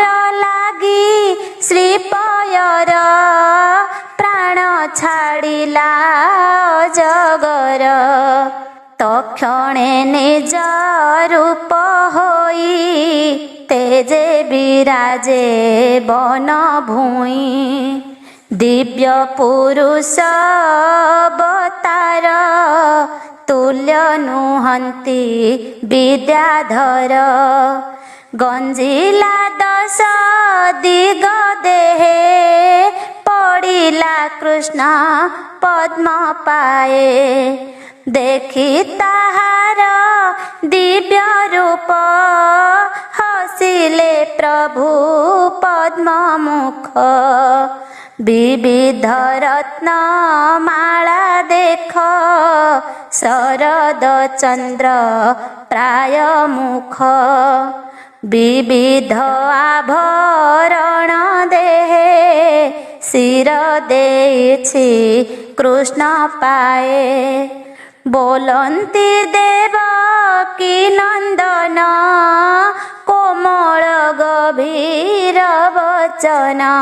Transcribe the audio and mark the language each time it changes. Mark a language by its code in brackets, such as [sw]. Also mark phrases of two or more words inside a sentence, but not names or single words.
[or] ଲାଗି ଶ୍ରୀପୟର ପ୍ରାଣ ଛାଡ଼ିଲା ଜଗର ତକ୍ଷଣେ ନିଜ ରୂପ ହୋଇ ତେଜେ ବିରାଜେ ବନ ଭୂଇ ଦିବ୍ୟ ପୁରୁଷ ଅବତାର ତୁଲ୍ୟ ନୁହଁନ୍ତି ବିଦ୍ୟାଧର ଗଞ୍ଜିଲା ଦଶ ଦିଗ ଦେହେ ପଡ଼ିଲା କୃଷ୍ଣ ପଦ୍ମ ପାଏ। ଦେଖି ତାହାର ଦିବ୍ୟ ରୂପ ହସିଲେ ପ୍ରଭୁ ପଦ୍ମ ମୁଖ। ବିବିଧ ରତ୍ନ ମାଳା ଦେଖ ଶରଦ ଚନ୍ଦ୍ର ପ୍ରାୟ ମୁଖ। ବିବିଧ ଆଭରଣ ଦେହେ ଶିର ଦେଛି କୃଷ୍ଣ ପାଏ। ବୋଲନ୍ତି ଦେବକୀ ନନ୍ଦନ କୋମଳ ଗଭୀର ବଚନ।